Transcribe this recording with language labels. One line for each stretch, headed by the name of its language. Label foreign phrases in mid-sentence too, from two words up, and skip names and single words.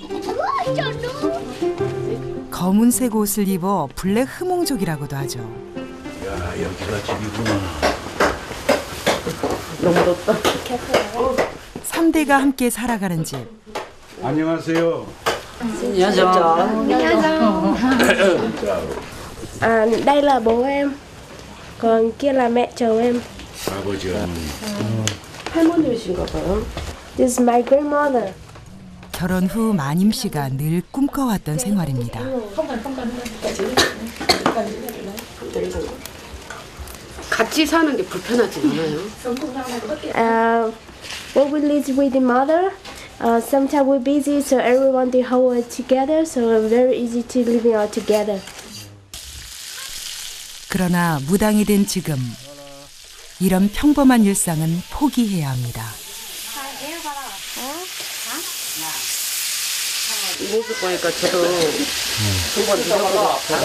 Korean: 검은색 옷을 입어 블랙 흐몽족이라고도 하죠. 야, 여기가 집이구나. 너무 덥다. 3대가 함께 살아가는 집. 안녕하세요.
Vietnamese: Đây là bố em, còn kia là mẹ chồng em.
Korean: 아버지, 어머니. 할머니이신가 봐요.
English: This is my grandmother.
Korean: 결혼 후 마님 씨가 늘 꿈꿔왔던 생활입니다. 같이 사는 게 불편하지 않아요?
English: When we live with the mother, sometimes we're busy, so everyone they hold it together, so very easy to living all together.
Korean: 그러나 무당이 된 지금 이런 평범한 일상은 포기해야 합니다. 모습 보니까 저도 한번 믿어보고 싶어요.